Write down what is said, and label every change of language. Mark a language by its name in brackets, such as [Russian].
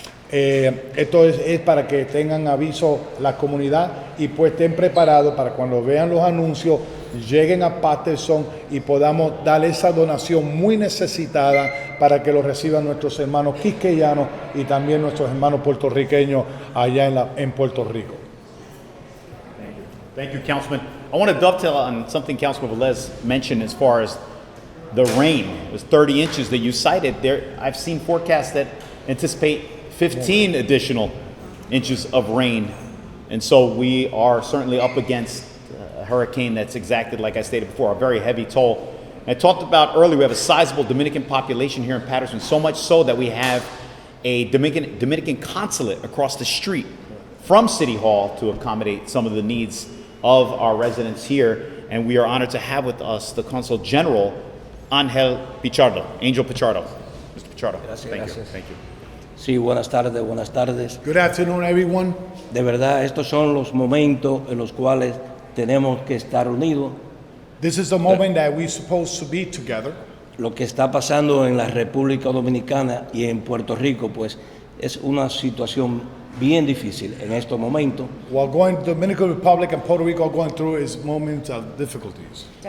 [Spanish] Esto es para que tengan aviso la comunidad y pues estén preparados para cuando vean los anuncios, lleguen a Paterson y podamos dar esa donación muy necesitada para que lo reciban nuestros hermanos quisqueyanos y también nuestros hermanos puertorriqueños allá en Puerto Rico. [English] Thank you, Councilman. I want to dovetail on something Councilman Velez mentioned as far as the rain. It was 30 inches that you cited there. I've seen forecasts that anticipate 15 additional inches of rain. And so we are certainly up against a hurricane that's exacted, like I stated before, a very heavy toll. And I talked about earlier, we have a sizable Dominican population here in Paterson, so much so that we have a Dominican consulate across the street from City Hall to accommodate some of the needs of our residents here. And we are honored to have with us the Consul General, Angel Pichardo. Mr. Pichardo. [Spanish] Gracias, [English] Thank [Spanish] gracias. [English] you. Thank you. [Spanish] Sí, buenas tardes, buenas tardes. [English] Good afternoon, everyone. [Spanish] De verdad, estos son los momentos en los cuales tenemos que estar unidos. [English] This is the moment that we're supposed to be together. [Spanish] Lo que está pasando en la República Dominicana y en Puerto Rico, pues es una situación bien difícil en estos momentos. [English] While Dominican Republic and Puerto Rico are going through is moments of difficulties.